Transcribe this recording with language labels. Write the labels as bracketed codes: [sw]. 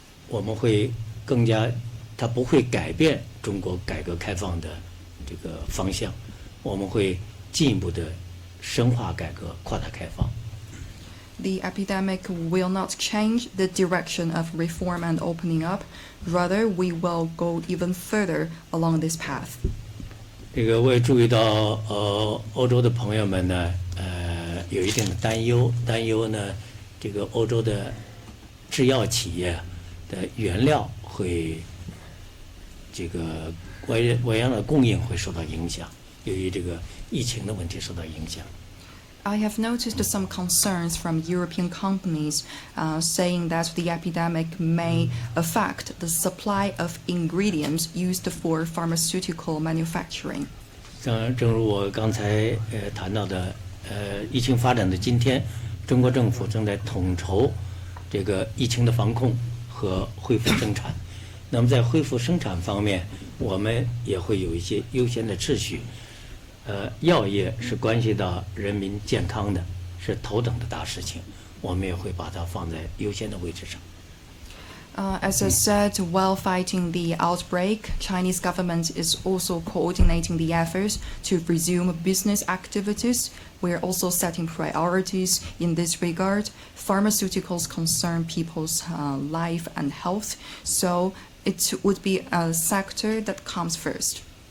[zh] 我们会更加，它不会改变中国改革开放的这个方向，我们会进一步的深化改革、扩大开放。 [en] The epidemic will not change the direction of reform and opening up. Rather, we will go even further along this path. [zh] 这个我也注意到，欧洲的朋友们呢，有一定的担忧呢，这个欧洲的制药企业的原料会这个原料的供应会受到影响，由于这个疫情的问题受到影响。 [en] I have noticed some concerns from European companies saying that the epidemic may affect the supply of ingredients used for pharmaceutical manufacturing. [zh] 正如我刚才谈到的，疫情发展的今天，中国政府正在统筹这个疫情的防控和恢复生产。那么在恢复生产方面，我们也会有一些优先的秩序。药业是关系到人民健康的，是头等的大事情，我们也会把它放在优先的位置上。 [en] As I said, while fighting the outbreak, Chinese government is also coordinating the efforts to resume business activities. We are also setting priorities in this regard. Pharmaceuticals concern people's life and health, so it would be a sector that comes first.